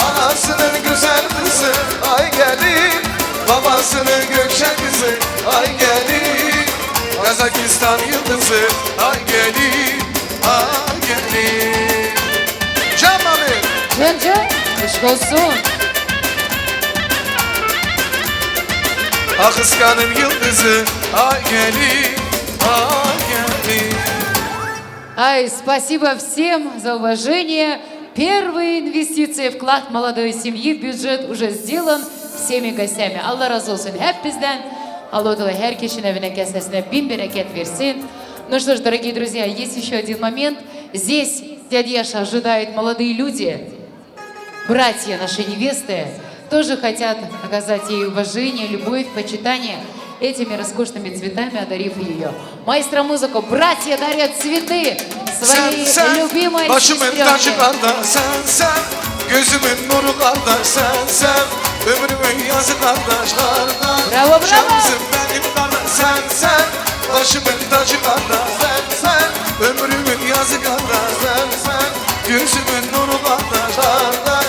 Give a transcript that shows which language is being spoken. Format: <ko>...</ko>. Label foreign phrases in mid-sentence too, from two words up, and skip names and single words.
<tr>Anasının güzel kızı ay geldi, babasının gökçe kızı ay geldi, Kazakistan yıldızı ay geldi, ay geldi. Can Mami. Canca, aşk olsun. Akıskan'ın yıldızı ay geldi, ay geldi.</tr> <ru>Ай, спасибо всем за уважение. Первые инвестиции, вклад молодой семьи в бюджет уже сделан всеми гостями.</ru> <tr>Allah razı olsun hep bizden. Allah Teala her kişinin evine, kesesine bin bereket versin.</tr> <ru>Ну что ж, дорогие друзья, есть еще один момент. Здесь дядя Яша ожидает молодые люди, братья нашей невесты, тоже хотят оказать ей уважение, любовь, почитание этими роскошными цветами, одарив ее. Маэстро музыку, братья дарят цветы своей любимой</ru> <tr>Başımın tacı</tr> <ru>сестренке.</ru> <tr>kardeş sen, gözümün nuru kardeş sen, ömrümün yazı kardeş kardeş. Bravo, bravo. Şansım benim kardeş sen, başımın tacı kardeş sen, ömrümün yazı kardeş sen, gözümün nuru kardeş kardeş.</tr>